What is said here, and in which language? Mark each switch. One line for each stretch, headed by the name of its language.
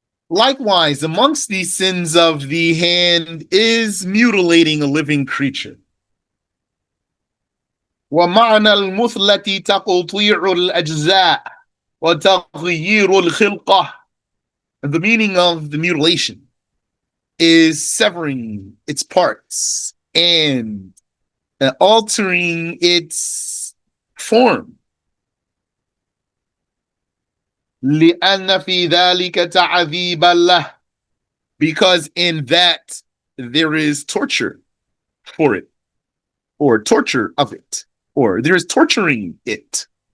English: Likewise, amongst these sins of the hand is mutilating a living creature.
Arabic: ومعنى المثلة تقطيع الأجزاء وتغيير الخلقة.
English: And the meaning of the mutilation is severing its parts and altering its form.
Arabic: لأن في ذلك تعذيبا له,
English: because in that there is torture for it, or torture of it, or there is torturing it.